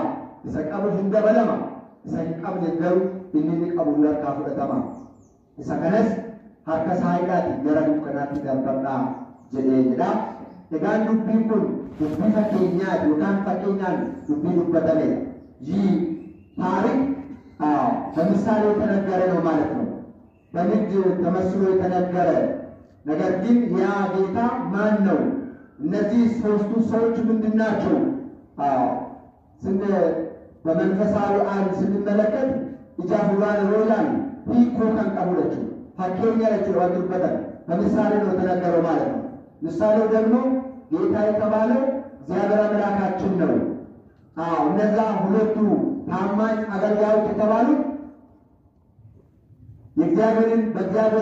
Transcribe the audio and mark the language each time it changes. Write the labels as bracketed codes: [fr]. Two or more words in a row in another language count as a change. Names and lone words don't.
[om] Isa qabu hin dabalama, isa hin qabne garuu inni qabu harkaa fudhatama. Isa kanas harka isaa hidhaati gara dukkanaatti darbadhaa jedhee jedha. Egaan dubbiin kun dubbii fakkeenyaati yookaan fakkeenyaan dubbii dubbatamedha. [am] ይህ ታሪክ በምሳሌ የተነገረ ነው ማለት ነው። በንግድ ተመስሎ የተነገረ ነገር ግን ያ ጌታ ማን ነው? እነዚህ ሶስቱ ሰዎች ምንድን ናቸው? በመንፈሳዊ ዓለም ስንመለከት ኢጃቡራን ሮላን ሂኮ ከንቀቡለችው ፈኬኛ ለችው ወጥበታል። በምሳሌ ነው የተነገረው ማለት ነው። ምሳሌው ደግሞ ጌታ የተባለው እግዚአብሔር አምላካችን ነው። እነዛ ሁለቱ ታማኝ አገልጋዮች የተባሉ የእግዚአብሔርን በእግዚአብሔር